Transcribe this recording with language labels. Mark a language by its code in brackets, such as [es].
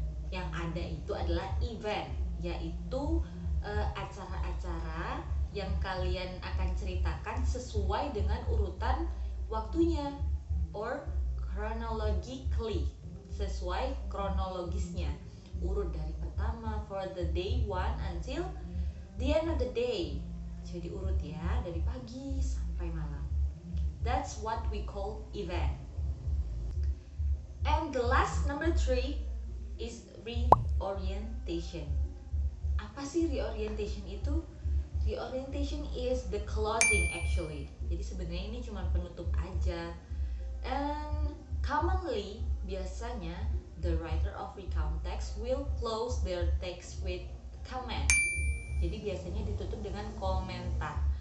[id] Yang ada itu adalah event, yaitu acara-acara yang kalian akan ceritakan sesuai dengan urutan waktunya, [en] or chronologically, [id] sesuai kronologisnya, urut dari pertama [en] for the day 1 until the end of the day. [id] Jadi urut ya, dari pagi sampai malam. [en] That's what we call event. And the last, number 3 is reorientation. [id] Apa sih reorientation itu? [en] The orientation is the closing actually. [id] Jadi sebenarnya ini cuma penutup aja. [en] And commonly, [id] biasanya [en] the writer of recount text will close their text with comment. [id] Jadi biasanya ditutup dengan komentar.